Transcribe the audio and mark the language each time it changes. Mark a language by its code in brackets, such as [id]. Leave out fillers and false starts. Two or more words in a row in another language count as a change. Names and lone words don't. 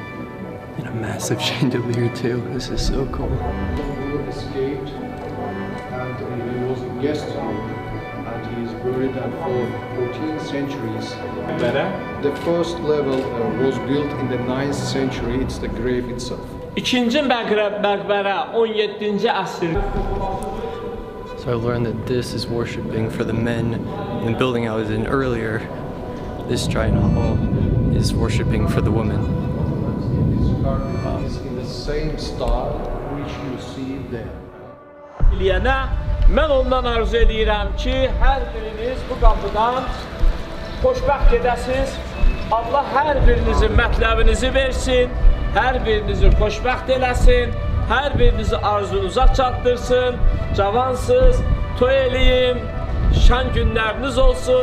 [en] And a massive chandelier too. This is so cool. He escaped and he was a guest here and he is buried for 14 centuries. The first level was built in the 9th century. It's the grave itself. [az] İkinci məqbərə 17-ci əsr. [en] So I learned that this is worshipping for the men. In the building I was in earlier, this giant hall is worshipping for the women. Is in the same style which you see there. [az] İliyənə mən ondan arzu edirəm ki, hər biriniz bu qapıdan xoşbəxt gedəsiniz. Allah hər birinizin mətləbinizi versin, hər birinizi xoşbəxt eləsin, hər birinizi arzunuza çatdırsın, cavansız, toy eləyin, şən günləriniz olsun.